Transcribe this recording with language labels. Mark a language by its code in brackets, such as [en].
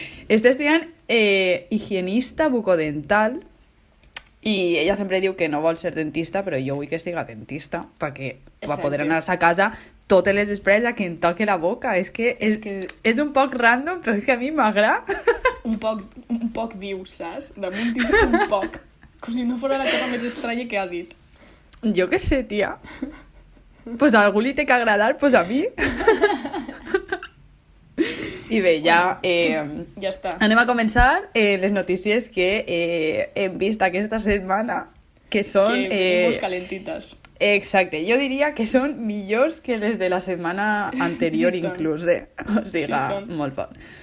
[ca] Està estudiant higienista bucodental i ella sempre diu que no vol ser dentista, però jo vull que estiga dentista perquè va poder anar-se a casa totes les vesprades a que em toque la boca. És que és un poc random, però és que a mi m'agrada. Un poc viu, saps? Damunt diu un poc. Com si no fos la cosa més estranya que ha dit. Jo què sé, tia. Pues a algú li té que agradar, pues a mi. I bé, ja està. Anem a començar les notícies que hem vist aquesta setmana, que són... [es] Que venimos calentitas. [ca] Exacte, jo diria que són millors que les de la setmana anterior, sí, inclús, O sigui, sí, molt fort.